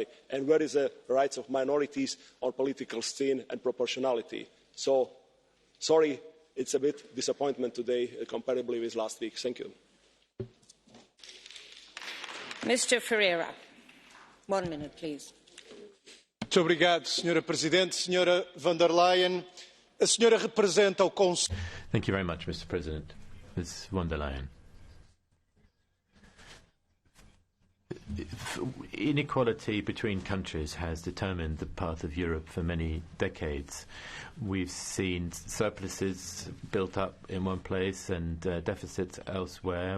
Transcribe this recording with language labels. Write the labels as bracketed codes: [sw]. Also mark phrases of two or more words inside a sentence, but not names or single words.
[en] And where is the rights of minorities on political scene and proportionality? So, sorry, it's a bit disappointment today comparably with last week. Thank you. Mr. Ferreira, 1 minute, please. [pt] Muito obrigado, Sra. Presidente. Sra. von der Leyen, a senhora representa o Conselho. [en] Thank you very much, Mr. President. Ms. von der Leyen. Inequality between countries has determined the path of Europe for many decades. We've seen surpluses built up in one place and deficits elsewhere.